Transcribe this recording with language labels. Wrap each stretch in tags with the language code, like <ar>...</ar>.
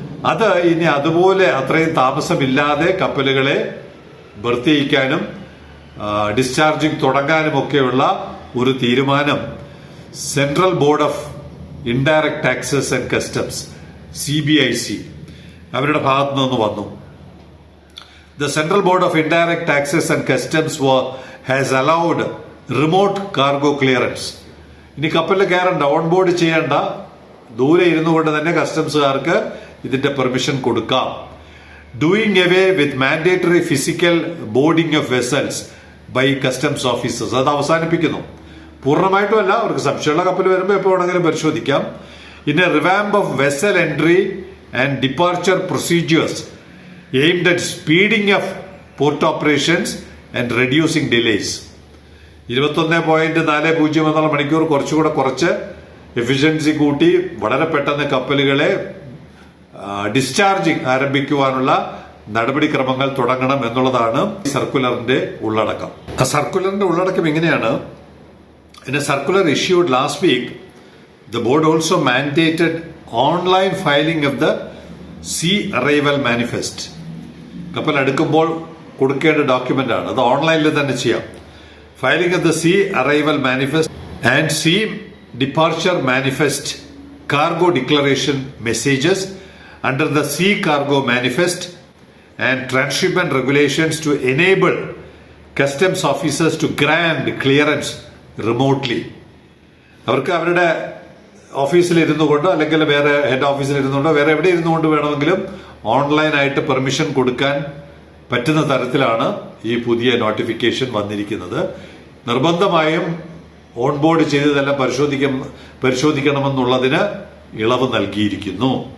<ml>അത് ഇനി അതുപോലെ അത്രയും താമസമില്ലാതെ കപ്പലുകളെ ബർത്ത് ചെയ്യിക്കാനും ഡിസ്ചാർജിങ് തുടങ്ങാനും ഒക്കെയുള്ള ഒരു തീരുമാനം central board of indirect taxes and customs CBIC അവരുടെ ഭാഗത്തു നിന്ന് വന്നു.</ml> <en>The Central Board of Indirect Taxes and Customs has allowed remote cargo clearance.</en> <ml>ഇനി കപ്പലിൽ കയറണ്ട, ഓൺ ബോർഡ് ചെയ്യേണ്ട, ദൂരെ ഇരുന്നു കൊണ്ട് തന്നെ കസ്റ്റംസുകാർക്ക് ഇതിന്റെ പെർമിഷൻ കൊടുക്കാം.</ml> <en>doing away with mandatory physical boarding of vessels by customs officers,</en> <ml>അത് അവസാനിപ്പിക്കുന്നു. പൂർണ്ണമായിട്ടും അല്ല, അവർക്ക് സംശയമുള്ള കപ്പൽ വരുമ്പോൾ എപ്പോൾ വേണമെങ്കിലും പരിശോധിക്കാം.</ml> <en>In a revamp of vessel entry and departure procedures aimed at speeding of port operations and reducing delays.</en> <ml>21.40 എന്നുള്ള മണിക്കൂർ കുറച്ച് എഫിഷ്യൻസി കൂട്ടി വളരെ പെട്ടെന്ന് കപ്പലുകളെ ഡിസ്ചാർജിങ് ആരംഭിക്കുവാനുള്ള നടപടിക്രമങ്ങൾ തുടങ്ങണം എന്നുള്ളതാണ് സർക്കുലറിന്റെ ഉള്ളടക്കം. ആ സർക്കുലറിന്റെ ഉള്ളടക്കം ഇങ്ങനെയാണ്.</ml> <en>In a circular issued last week, the board also mandated online filing of the sea arrival manifest.</en> <ml>കപ്പൽ അടുക്കുമ്പോൾ കൊടുക്കേണ്ട ഡോക്യുമെന്റ് ആണ്, അത് ഓൺലൈനിൽ തന്നെ ചെയ്യാം.</ml> <en>Filing of the Sea Arrival Manifest and Sea Departure Manifest Cargo Declaration Messages under the Sea Cargo Manifest and Transshipment Regulations to enable customs officers to grant clearance remotely.</en> <ml>അവർക്ക് അവരുടെ ഓഫീസിൽ ഇരുന്നു കൊണ്ടോ അല്ലെങ്കിൽ വേറെ ഹെഡ് ഓഫീസിൽ ഇരുന്നുകൊണ്ടോ വേറെ എവിടെ ഇരുന്നുകൊണ്ട് വേണമെങ്കിലും ഓൺലൈനായിട്ട് പെർമിഷൻ കൊടുക്കാൻ പറ്റുന്ന തരത്തിലാണ് ഈ പുതിയ നോട്ടിഫിക്കേഷൻ വന്നിരിക്കുന്നത്. നിർബന്ധമായും ഓൺബോർഡ് ചെയ്തതെല്ലാം പരിശോധിക്കണമെന്നുള്ളതിന് ഇളവ് നൽകിയിരിക്കുന്നു.</ml>